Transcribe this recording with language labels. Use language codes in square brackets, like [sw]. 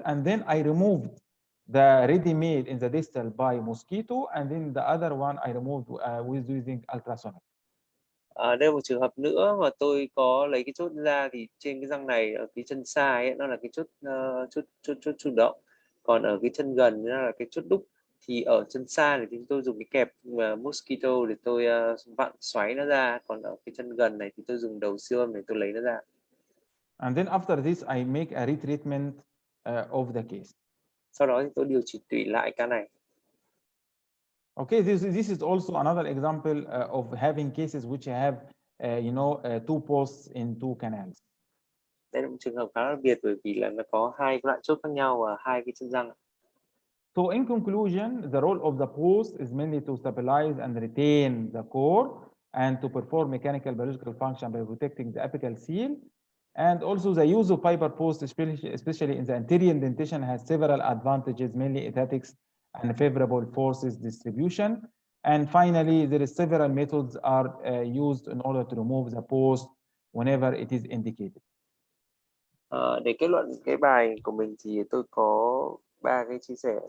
[en] And then I removed the ready-made in the distal by mosquito, and then the other one I removed with using ultrasonic. [vi] Đây là một trường hợp nữa mà tôi có lấy cái chốt ra, thì trên cái răng này ở cái chân sai ấy, nó là cái chốt chủ động, còn ở cái chân gần nó là cái chốt đúc. Thì ở chân sai thì chúng tôi dùng cái kẹp mosquito để tôi vặn xoáy nó ra, còn ở cái chân gần này thì tôi dùng đầu siêu âm để tôi lấy nó ra. [en] And then after this I make a retreatment of the case. [vi] Sau đó thì tôi điều chỉnh tủy lại ca này. [en] Okay, this is also another example of having cases which have two posts in two canals. [vi] Đây là một trường hợp khá đặc biệt, bởi vì là nó có hai loại chốt khác nhau và hai cái chân răng. [en] So in conclusion, the role of the post is mainly to stabilize and retain the core and to perform mechanical biological function by protecting the apical seal. And also the use of fiber post, especially in the anterior indentation, has several advantages, mainly aesthetics and favorable forces distribution. And finally, there is several methods are used in order to remove the post whenever it is indicated. [vi] Để kết luận cái bài của mình thì tôi có 3 cái chia sẻ.